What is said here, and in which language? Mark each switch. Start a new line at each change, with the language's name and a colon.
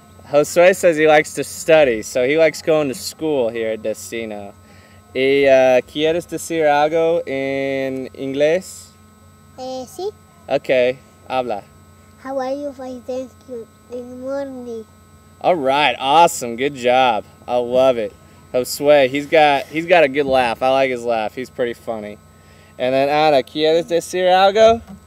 English: Josue says he likes to study, so he likes going to school here at Destino.
Spanish: ¿Y quieres decir algo en inglés? Sí. Okay, habla.
English: How are you? Fine, thank you. Good morning. All right, awesome, good job. I love it. Josue, he's got a good laugh. I like his laugh. He's pretty funny. And then
Spanish: Ana, ¿quieres decir algo?